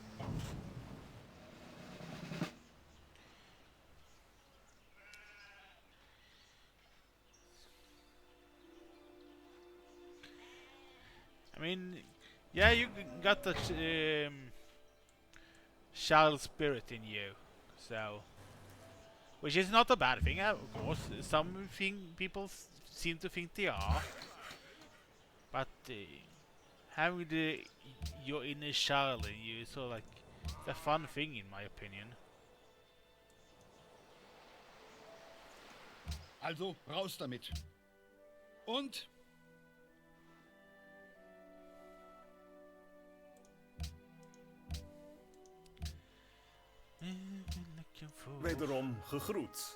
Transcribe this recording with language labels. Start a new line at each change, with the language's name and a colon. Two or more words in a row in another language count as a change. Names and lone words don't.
English: I mean, yeah, you got the child spirit in you, so, which is not a bad thing, of course. Some people seem to think they are, but having your inner child in you is sort of like it's a fun thing, in my opinion.
German: Also raus damit. Und
Dutch: Wederom gegroet.